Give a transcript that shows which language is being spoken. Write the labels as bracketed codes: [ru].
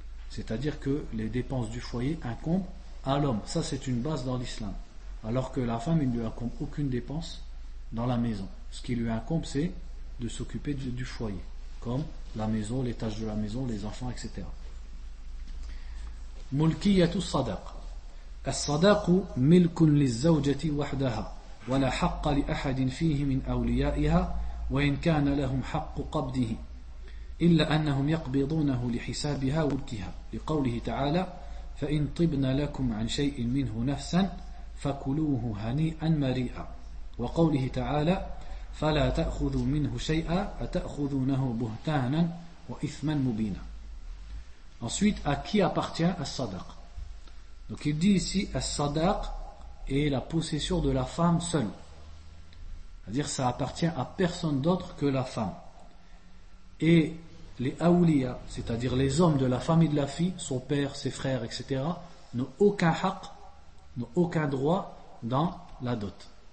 [fr] C'est-à-dire que les dépenses du foyer incombent à l'homme. Ça, c'est une base dans l'islam. Alors que la femme, il ne lui incombe aucune dépense dans la maison. Ce qui lui incombe, c'est de s'occuper du foyer, comme la maison, les tâches de la maison, les enfants, etc. [ar] Mulkiyatu sadaq. As-sadaqu milkun liz-zawjati wahdaha wa la haqqa li ahadin fihi min awliya'iha وإن كان لهم حق قبضه إلا أنهم يقبضونه لحسابها وملكها لقوله تعالى فإن طبن لكم عن شيء منه نفسا فكلوه هنيئا مريئا وقوله تعالى فلا تأخذوا منه شيئا أتأخذونه بهتانا وإثما مبينا. [fr] Ensuite, à qui appartient as-sadaq? Donc il dit ici, as-sadaq est la possession de la femme seule. C'est-à-dire ça appartient à personne d'autre que la femme. Et les awliya, c'est-à-dire les hommes de la famille de la fille, son père, ses frères, etc., n'ont aucun haq, n'ont aucun droit dans la dot.